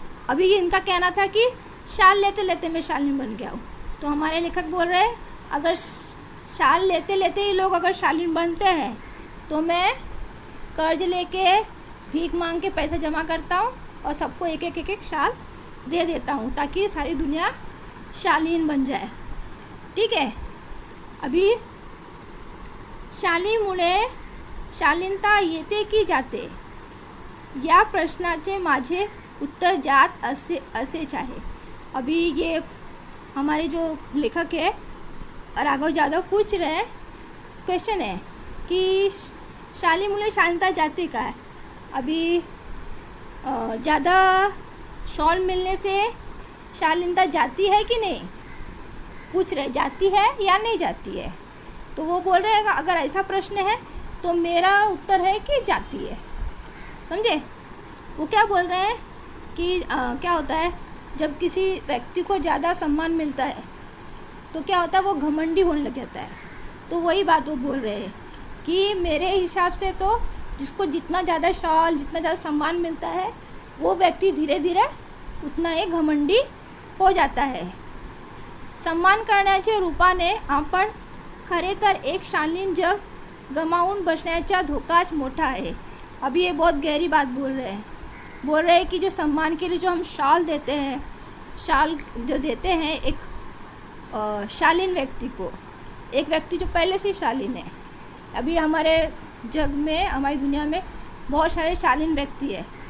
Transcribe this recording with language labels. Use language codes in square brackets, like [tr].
[hi] अभी इनका कहना था कि शाल लेते लेते मैं शालीन बन गया हूँ, तो हमारे लेखक बोल रहे हैं अगर शाल लेते लेते ही लोग अगर शालीन बनते हैं तो मैं कर्ज लेके भीख मांग के पैसे जमा करता हूँ और सबको एक एक शाल दे देता हूँ ताकि सारी दुनिया शालीन बन जाए। ठीक है? [mr] अभी शालीमुळे शालीनता येते की जाते या प्रश्नाचे माझे उत्तर जात असेच आहे। [hi] अभी ये हमारे जो लेखक है राघव जादव पूछ रहे हैं, क्वेश्चन है कि शालीमुळे शालीनता जाती का है। अभी ज़्यादा शॉल मिलने से शालीनता जाती है कि नहीं, पूछ रहे, जाती है या नहीं जाती है। तो वो बोल रहे हैं अगर ऐसा प्रश्न है तो मेरा उत्तर है कि जाती है। समझे? वो क्या बोल रहे हैं कि क्या होता है जब किसी व्यक्ति को ज़्यादा सम्मान मिलता है तो क्या होता है, वो घमंडी होने लग जाता है। तो वही बात वो बोल रहे हैं कि मेरे हिसाब से तो जिसको जितना ज़्यादा शॉल, जितना ज़्यादा सम्मान मिलता है वो व्यक्ति धीरे धीरे उतना एक घमंडी हो जाता है। [mr] सम्मान करण्याच्या रूपाने आपण खरे तर एक शालीन जग गमावून बसण्याचा धोकाच मोठा है। [hi] अभी ये बहुत गहरी बात बोल रहे हैं कि जो सम्मान के लिए जो हम शाल देते हैं, शाल जो देते हैं एक शालीन व्यक्ति को, एक व्यक्ति जो पहले से शालीन है। अभी हमारे जग में, हमारी दुनिया में बहुत सारे शालीन व्यक्ति है।